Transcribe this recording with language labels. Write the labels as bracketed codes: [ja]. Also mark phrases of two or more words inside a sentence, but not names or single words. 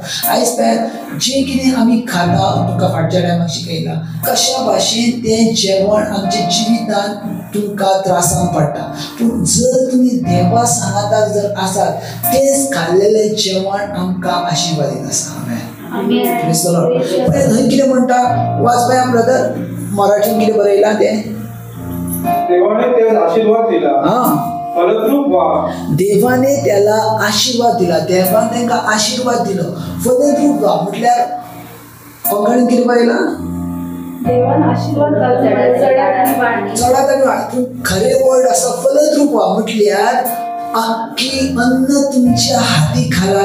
[kok] आयज पळयात जे कितें आमी खाता तुका फाटच्या टायमार शिकयला कशा भाशेन तें जेवण आमच्या जिवितान तुमकां त्रासान पडटा. पूण जर तुमी देवा सांगाताक जर आसात तेच खाल्लेलें जेवण आमकां आशीर्वादीत आसा. [en] Praise the Lord. [kok] पळय थंय कितें म्हणटा वाच पळया ब्रदर. मराठीन कितें बरयलां तें. [mr] देवाने त्याला आशीर्वाद दिला. फलद्रूप व्हा. देवाने त्याला आशीर्वाद दिला. [kok] देवान तांकां आशीर्वाद दिलो. [mr] फलद्रूप व्हा [kok] म्हटल्यार कोंकणीन कितें बरयलां. देवान आशीर्वाद चडात आनी वाड. खरे वर्ड आसा [mr] फलद्रूप व्हा [kok] म्हटल्यार आख्खी अन्न तुमच्या हाती घाला.